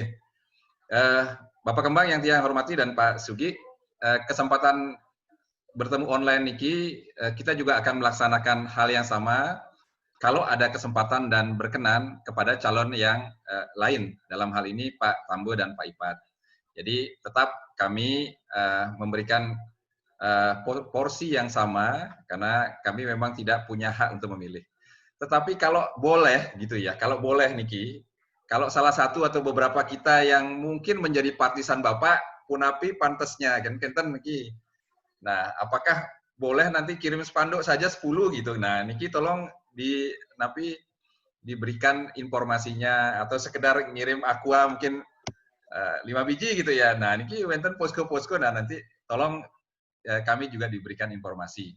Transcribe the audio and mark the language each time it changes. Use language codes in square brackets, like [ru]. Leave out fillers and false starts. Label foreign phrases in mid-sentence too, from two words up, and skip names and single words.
[id] Bapak Kembang yang tiang hormati dan Pak Sugi, kesempatan bertemu online niki kita juga akan melaksanakan hal yang sama kalau ada kesempatan dan berkenan kepada calon yang lain, dalam hal ini Pak Tambo dan Pak Ipat. Jadi tetap kami memberikan porsi yang sama, karena kami memang tidak punya hak untuk memilih. Tetapi kalau boleh gitu ya, kalau boleh Niki, kalau salah satu atau beberapa kita yang mungkin menjadi partisan Bapak, punapi pantasnya kan [ban] kenten Niki. [id] Nah, apakah boleh nanti kirim spanduk saja 10 gitu. Nah, Niki tolong diberikan informasinya atau sekedar ngirim aqua mungkin 5 biji gitu ya. Nah, Niki wenten posko-posko, nah nanti tolong kami juga diberikan informasi.